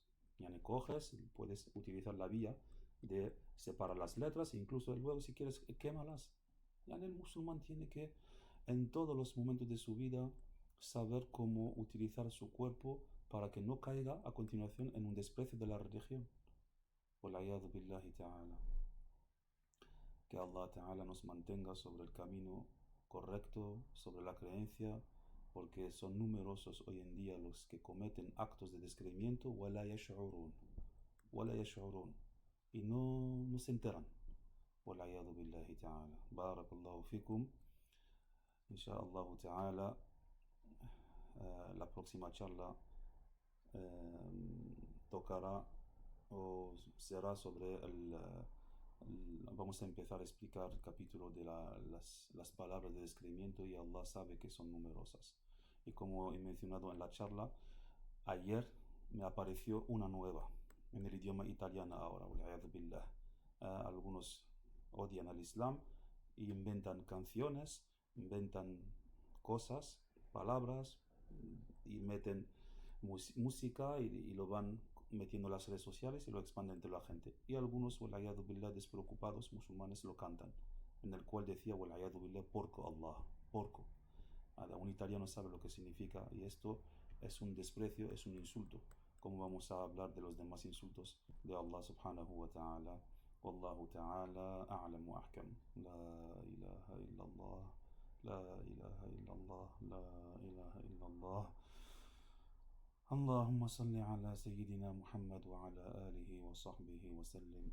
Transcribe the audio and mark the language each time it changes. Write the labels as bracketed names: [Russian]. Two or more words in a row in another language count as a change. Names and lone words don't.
[Spanish] Ya ne coges, puedes utilizar la vía de separar las letras e incluso luego si quieres quémalas. Ya el musulmán tiene que en todos los momentos de su vida saber cómo utilizar su cuerpo para que no caiga a continuación en un desprecio de la religión. [Arabic] والعياذ بالله تعالى. [Spanish] Que [Arabic] الله تعالى [Spanish] nos mantenga sobre el camino correcto, sobre la creencia, porque son numerosos hoy en día los que cometen actos de descreimiento, [Arabic] ولا يشعرون, [Spanish] y no se enteran. [Arabic] والعياذ بالله تعالى. بارك الله فيكم. إن شاء الله تعالى, [Spanish] la próxima charla tocará o será sobre vamos a empezar a explicar el capítulo de las palabras de descreimiento y Allah sabe que son numerosas. Y como he mencionado en la charla, ayer me apareció una nueva en el idioma italiano ahora, billah. Algunos odian al Islam y inventan canciones, inventan cosas, palabras y meten música y lo van metiendo en las redes sociales y lo expanden entre la gente. Y algunos, [Arabic] والعياذ بالله, [Spanish] despreocupados musulmanes lo cantan, en el cual decía, [Arabic] والعياذ بالله, [Italian] porco Allah, porco. [Spanish] Un italiano sabe lo que significa y esto es un desprecio, es un insulto. Como vamos a hablar de los demás insultos de [Arabic] الله سبحانه وتعالى. والله تعالى أعلم وأحكم. لا إله إلا الله. لا إله إلا الله. لا إله إلا الله. اللهم صل على سيدنا محمد وعلى آله وصحبه وسلم.